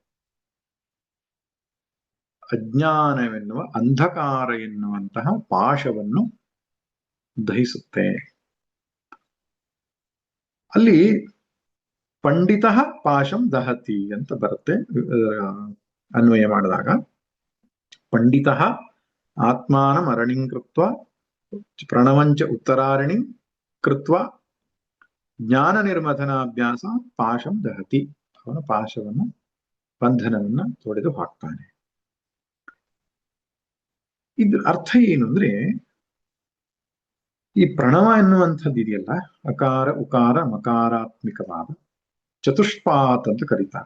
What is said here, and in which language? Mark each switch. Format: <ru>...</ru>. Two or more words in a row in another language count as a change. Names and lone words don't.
<kn>ಅಜ್ಞಾನವೆನ್ನುವ ಅಂಧಕಾರ ಎನ್ನುವಂತಹ ಪಾಶವನ್ನು ದಹಿಸುತ್ತೆ. ಅಲ್ಲಿ</kn> <sa>ಪಂಡಿತ ಪಾಶಂ ದಹತಿ</sa> <kn>ಅಂತ ಬರುತ್ತೆ ಅನ್ವಯ ಮಾಡಿದಾಗ.</kn> <sa>ಪಂಡಿತ ಆತ್ಮಾನಂ ಅರಣಿಂ ಕೃತ್ವ ಪ್ರಣವಂಚ ಉತ್ತರಾರಣಿ ಕೃತ್ವ ಜ್ಞಾನ ನಿರ್ಮಥನಾಭ್ಯಾಸ ಪಾಶಂ ದಹತಿ.</sa> <kn>ಅವನ ಪಾಶವನ್ನು ಬಂಧನವನ್ನ ತೊಡೆದು ಹಾಕ್ತಾನೆ. ಇದ್ರ ಅರ್ಥ ಏನು ಅಂದ್ರೆ, ಈ ಪ್ರಣವ ಎನ್ನುವಂಥದ್ದು ಇದೆಯಲ್ಲ, ಅಕಾರ ಉಕಾರ ಮಕಾರಾತ್ಮಿಕವಾದ ಚತುಷ್ಪಾತ್ ಅಂತ ಕರೀತಾರೆ.</kn>